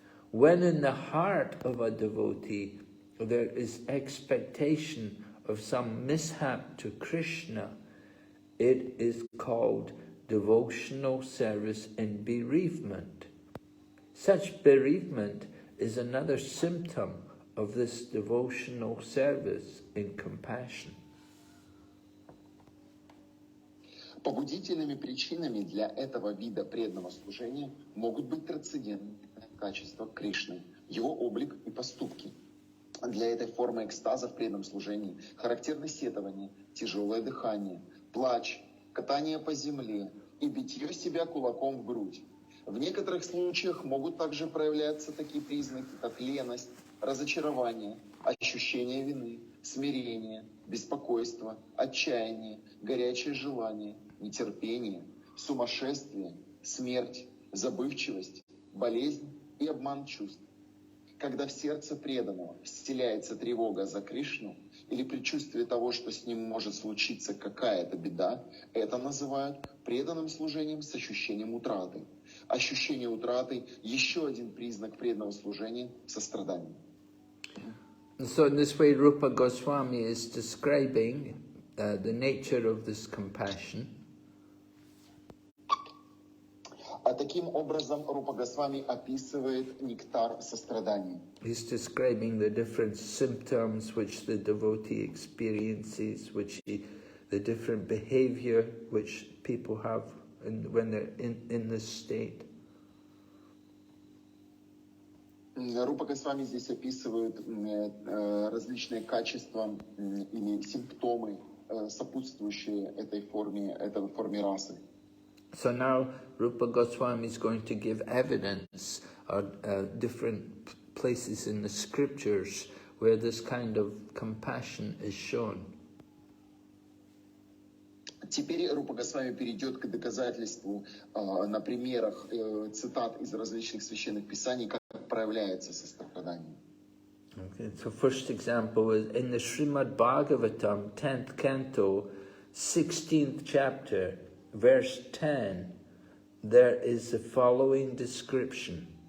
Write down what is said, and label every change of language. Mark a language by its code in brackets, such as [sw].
[en] When in the heart of a devotee there is expectation of some mishap to Krishna, it is called devotional service in bereavement. Such bereavement is another symptom of this devotional service in compassion. [ru] Побудительными причинами для этого вида преданного служения могут быть трансцендентные качества Кришны, его облик и поступки. Для этой формы экстаза в преданном служении характерны сетование, тяжелое дыхание, плач, катание по земле и битье себя кулаком в грудь. В некоторых случаях могут также проявляться такие признаки, как леность, разочарование, ощущение вины, смирение, беспокойство, отчаяние, горячее желание, нетерпение, сумасшествие, смерть, забывчивость, болезнь и обман чувств. Когда в сердце преданного вселяется тревога за Кришну или предчувствие того, что с ним может случиться какая-то беда, это называют преданным служением с ощущением утраты. Ощущение утраты – еще один признак преданного служения сострадания. [en] So in this way, Rupa Goswami is describing the nature of this compassion. [ru] А таким образом Рупа Госвами описывает нектар сострадания. [en] He's describing the different symptoms which the devotee experiences, the different behavior which people have when they're in this state. [ru] Рупа Госвами здесь описывает различные качества или симптомы, сопутствующие этой форме расы. [en] So now Rupa Goswami is going to give evidence of different places in the scriptures where this kind of compassion is shown. [ru] Теперь Рупа Госвами перейдет к доказательству на примерах цитат из различных священных писаний, как проявляется сострадание. [en] Okay, so first example is in the Srimad Bhagavatam, 10th canto, 16th chapter, verse 10, there is the following description.